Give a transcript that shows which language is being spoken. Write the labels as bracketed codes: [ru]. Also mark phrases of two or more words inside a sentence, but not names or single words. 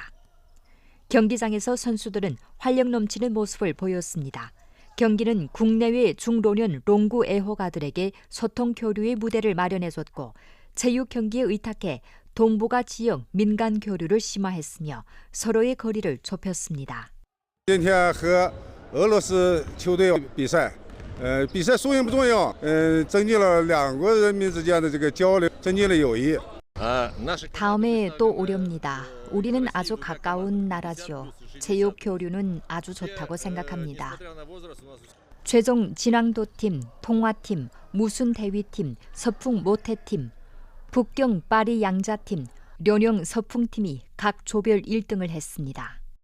[ko] 경기장에서 선수들은 활력 넘치는 모습을 보였습니다. 경기는 국내외 중로년 롱구 애호가들에게 소통 교류의 무대를 마련해줬고 체육 경기에 의탁해 동북아 지역 민간 교류를 심화했으며 서로의 거리를 좁혔습니다. [zh] 今天和俄罗斯球队比赛，比赛输赢不重要，增进了两国人民之间的这个交流，增进了友谊。 [ko] 다음에 또 오렵니다. 우리는 아주 가까운 나라지요. 체육 교류는 아주 좋다고 생각합니다. 최종 진앙도팀, 통화팀, 무순 대위팀, 서풍 모태팀, 북경 파리 양자팀, 련영 서풍팀이 각 조별 1등을 했습니다.